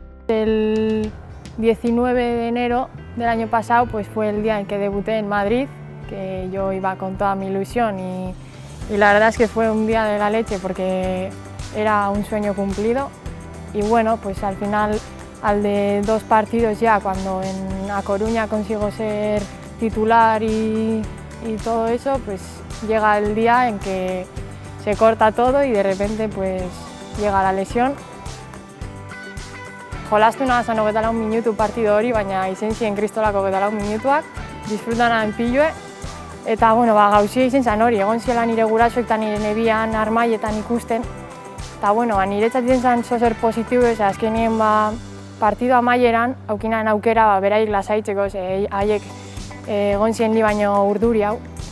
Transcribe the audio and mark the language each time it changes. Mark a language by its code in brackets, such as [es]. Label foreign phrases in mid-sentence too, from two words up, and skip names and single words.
[es] El 19 de enero del año pasado pues fue el día en que debuté en Madrid, que yo iba con toda mi ilusión y la verdad es que fue un día de la leche porque era un sueño cumplido y bueno, pues al final, al de 2 partidos ya, cuando en A Coruña consigo ser titular y todo eso, pues llega el día en que se corta todo y de repente pues llega la lesión. [eu] Jolastu nahaz hogeita lau minutu partido hori, baina izen ziren kristolako hogeita lau minutuak, disfrutanan pilue. Eta gauzia izen zen hori, egon ziela nire gurasoek eta nire nebian armaietan ikusten. Eta niretzat izen zen zozer positibo, azkenien partido amaieran, aukinan aukera beraik lasaitzeko, haiek egon ziren ni baino urduri hau.